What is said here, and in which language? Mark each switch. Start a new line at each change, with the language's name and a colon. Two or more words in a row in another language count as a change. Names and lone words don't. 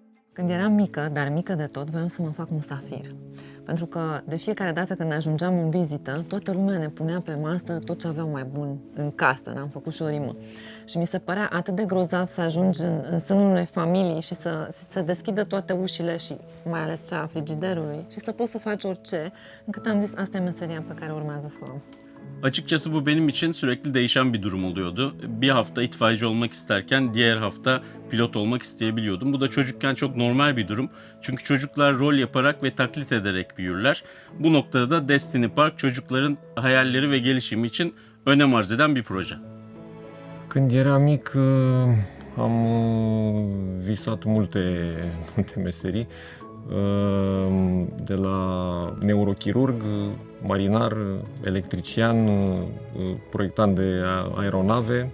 Romanian: Când eram mică, dar mică de tot, voiam să mă fac musafir. Pentru că de fiecare dată când ajungeam în vizită, toată lumea ne punea pe masă tot ce aveau mai bun în casă. N-am făcut și o rimă. Și mi se părea atât de grozav să ajungi în sânul unei familii și să deschidă toate ușile și mai ales cea a frigiderului și să poți să faci orice, încât am zis, asta e meseria pe care urmează să o am.
Turkish: Açıkçası bu benim için sürekli değişen bir durum oluyordu. Bir hafta itfaiyeci olmak isterken diğer hafta pilot olmak isteyebiliyordum. Bu da çocukken çok normal bir durum. Çünkü çocuklar rol yaparak ve taklit ederek büyürler. Bu noktada da Destiny Park çocukların hayalleri ve gelişimi için önem arz eden bir proje.
Romanian: Când eram mic am visat multe meserii, de la neurochirurg, marinar, electrician, proiectant de aeronave.